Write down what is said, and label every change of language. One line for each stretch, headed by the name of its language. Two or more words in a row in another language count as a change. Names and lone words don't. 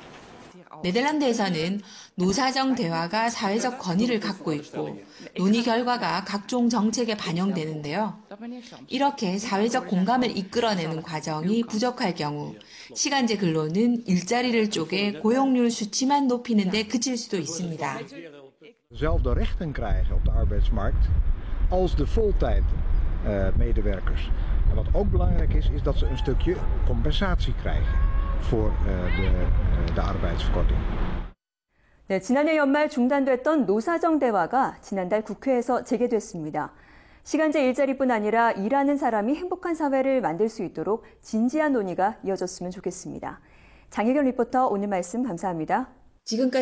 Korean: 네덜란드에서는 노사정 대화가 사회적 권위를 갖고 있고 논의 결과가 각종 정책에 반영되는데요. 이렇게 사회적 공감을 이끌어내는 과정이 부족할 경우 시간제 근로는 일자리를 쪼개 고용률 수치만 높이는 데 그칠 수도 있습니다.
Dutch: Dezelfde rechten krijgen op de arbeidsmarkt als de voltijd medewerkers. En wat ook belangrijk is dat ze een stukje compensatie krijgen voor de arbeidsverkorting.
Korean: 네, 지난해 연말 중단됐던 노사정 대화가 지난달 국회에서 재개됐습니다. 시간제 일자리뿐 아니라 일하는 사람이 행복한 사회를 만들 수 있도록 진지한 논의가 이어졌으면 좋겠습니다. 장혜경 리포터 오늘 말씀 감사합니다.